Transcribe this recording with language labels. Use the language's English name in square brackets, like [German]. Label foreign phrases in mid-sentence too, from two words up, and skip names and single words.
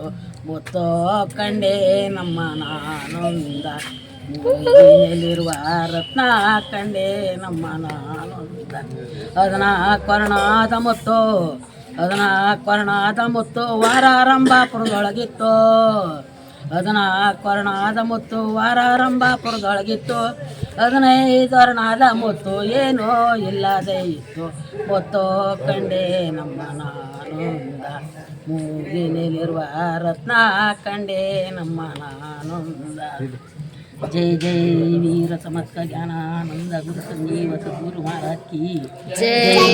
[Kannada] ಮುತ್ತು ಕಂಡೆ ನಮ್ಮ ನಾನೊಂದ ಮೂಗಿನಲ್ಲಿರುವ ರತ್ನ ಕಂಡೆ ನಮ್ಮ ನಾನೊಂದ. 14 ವರ್ಣದ ಮುತ್ತು 14 ವರ್ಣದ ಮುತ್ತು ವಾರಾರಂಭಾಪುರದೊಳಗಿತ್ತು. 14 ವರ್ಣದ ಮುತ್ತು ವಾರಾರಂಭಾಪುರದೊಳಗಿತ್ತು. 15 ವರ್ಣದ ಮುತ್ತು ಏನೋ ಇಲ್ಲದೆ ಇತ್ತು. ಮುತ್ತು ಕಂಡೆ ನಮ್ಮ ನಾನೊಂದ ಮೂಗಿನಲ್ಲಿರುವ ರತ್ನ ಕಂಡೆ ನಮ್ಮ ನಾನೊಂದ. ಜೈ ಜೈ ವೀರ ಸಮರ್ಥ ಜ್ಞಾನಾನಂದ ಗುರು ಸಂಜೀವ ಸದ್ಗುರು [Hindi] महाराज की जय.